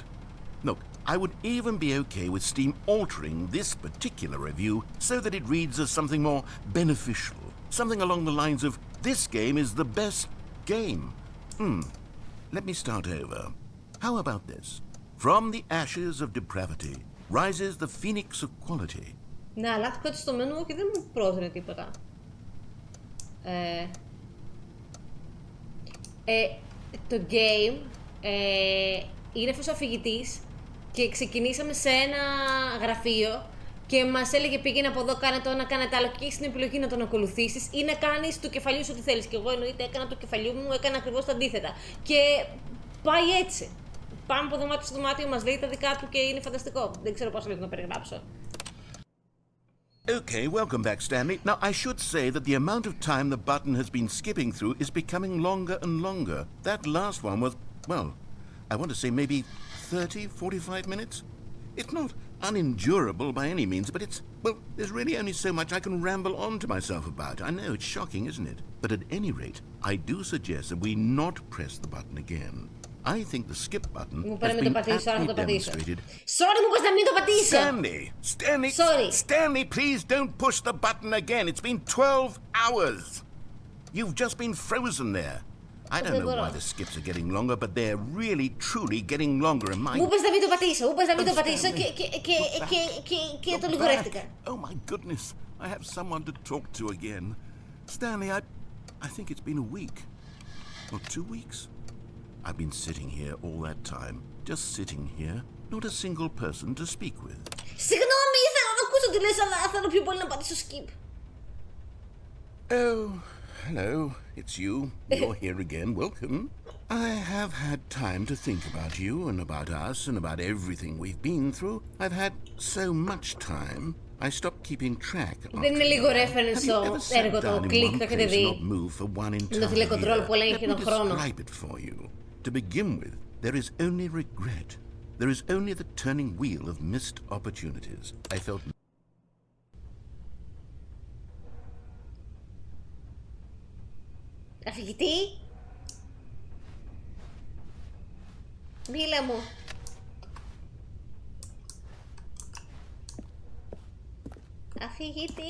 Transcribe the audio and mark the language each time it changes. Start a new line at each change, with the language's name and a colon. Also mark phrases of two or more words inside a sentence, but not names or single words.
English: Look, I would even be okay with Steam altering this particular review so that it reads as something more beneficial, something along the lines of, this game is the best game. Let me start over. How about this? From the ashes of depravity rises the phoenix of quality.
Greek: Ναι, αλλάχτηκα κάτι στο μενού και δεν μου πρότεινε τίποτα. Το game είναι αυτός ο αφηγητής και ξεκινήσαμε σε ένα γραφείο και μας έλεγε πήγαινε από εδώ, κάνε το ένα, κάνε το άλλο και έχεις την επιλογή να τον ακολουθήσεις ή να κάνεις του κεφαλιού σου ό,τι θέλεις. Και εγώ εννοείται έκανα του κεφαλιού μου, έκανα ακριβώς το αντίθετα. Και πάει έτσι. Πάμε από δωμάτιο στο δωμάτιο, μας λέει τα δικά του και είναι φανταστικό. Δεν ξέρω πώς να το περιγράψω.
English: Okay, welcome back, Stanley. Now, I should say that the amount of time the button has been skipping through is becoming longer and longer. That last one was, well, I want to say maybe 30, 45 minutes? It's not unendurable by any means, but it's, well, there's really only so much I can ramble on to myself about. I know, it's shocking, isn't it? But at any rate, I do suggest that we not press the button again. I think the skip button has been aptly demonstrated. Sorry,
Greek: μου πες να μην το πατήσω!
English: Stanley, please don't push the button again. It's been 12 hours. You've just been frozen there. I don't know why the skips are getting longer, but they're really, truly getting longer in my...
Greek: Μου είπες να μην το πατήσω, και το λιγορεύτηκα.
English: Oh my goodness, I have someone to talk to again. Stanley, I think it's been a week. Or 2 weeks. I've been sitting here all that time, just sitting here, not a single person to speak with.
Greek: Συγγνώμη, ήθελα να ακούσω τι λες, αλλά θέλω πιο πολύ να πατήσω skip.
English: Oh, hello, it's you. You're here again. Welcome. I have had time to think about you and about us and about everything we've been through. I've had so much time. I stopped keeping track.
Greek: Δεν είναι λίγο reference στο έργο το κλικ, το έχετε δει. Με το τηλεκοντρόλ που έλεγχε τον χρόνο.
English: To begin with, there is only regret. There is only the turning wheel of missed opportunities. I felt...
Greek: Αφηγητή. Μίλα μου. Αφηγητή.